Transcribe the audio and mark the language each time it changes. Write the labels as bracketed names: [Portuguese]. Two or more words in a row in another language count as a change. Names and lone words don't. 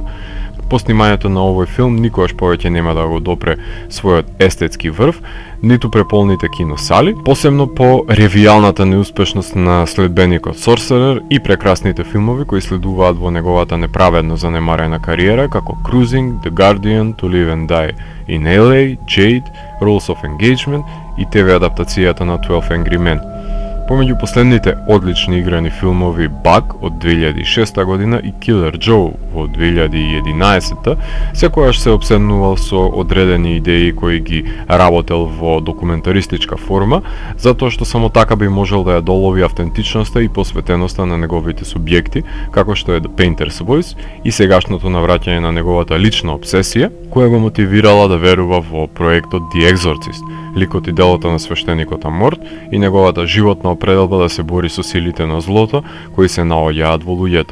[Macedonian] По снимањето на овој филм никогаш повеќе нема да го допре својот естетски врв, ниту преполните киносали, посебно по ревијалната неуспешност на следбеникот Sorcerer и прекрасните филмови кои следуваат во неговата неправедно занемарена кариера, како Cruising, The Guardian, To Live and Die in LA, Jade, Rules of Engagement и ТВ адаптацијата на 12 Angry Men. Помеѓу последните одлични играни филмови Bug од 2006 година и Killer Joe во 2011, секојаш се обседнувал со одредени идеи кои ги работел во документаристичка форма, затоа што само така би можел да ја долови автентичноста и посветеноста на неговите субјекти, како што е The Painter's Voice и сегашното навраќање на неговата лична обсесија, која го мотивирала да верува во проектот The Exorcist, ликот и делото на свештеникот Аморт и неговата животна определба да се бори со силите на злото кои се наоѓаат во луѓето.